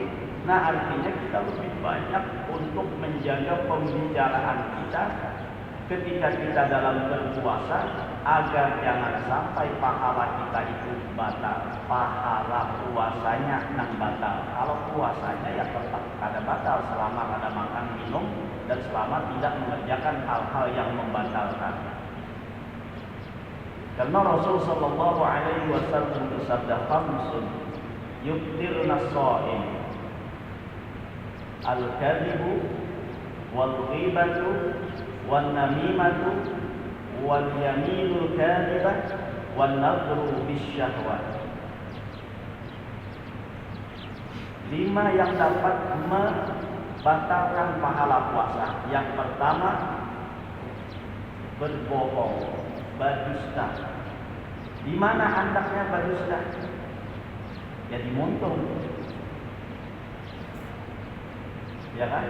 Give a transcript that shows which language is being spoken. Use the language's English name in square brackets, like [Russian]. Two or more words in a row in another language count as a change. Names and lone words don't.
[Indonesian] Nah, artinya kita lebih banyak untuk menjaga pembicaraan kita ketika kita dalam berpuasa, agar jangan sampai pahala kita itu batal. Pahala puasanya yang batal. Kalau puasanya ya tetap ada batal selama ada makan minum dan selama tidak mengerjakan hal-hal yang membatalkan. Karena Rasul [Arabic] صلى الله عليه وسلم bersabda, "خمس يفطرن الصائم، الكذب والغيبة والنميمة واليمين الكاذبة والنظر بشهوة." [Indonesian] 5 yang dapat membatalkan pahala puasa. Yang pertama, berbohong, berdusta. Di mana hendaknya berdusta? Ya di muntung. Ya kan?